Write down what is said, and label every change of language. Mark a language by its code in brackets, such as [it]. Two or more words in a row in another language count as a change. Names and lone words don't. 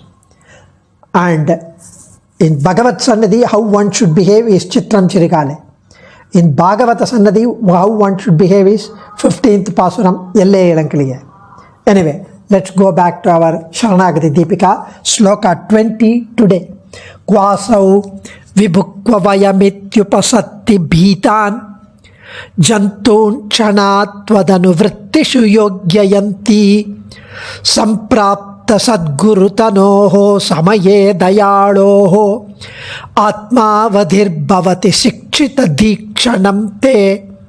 [en] And in Bhagavad Sannadhi, how one should behave is Chitram Chirikale. In Bhagavata Sannadhi, how one should behave is 15th pasuram, Yelle Elankaliya. Anyway, let's go back to our Sharanagati Deepika, Sloka 20 today. [sa] Kvasau vibhukva vayamityupasatti bhitan Jantun kshanatvadanuvrittishu yogyayanti samprapta sadgurutanoho samaye dayaloho atmavadhirbhavati sikshita dikshanam te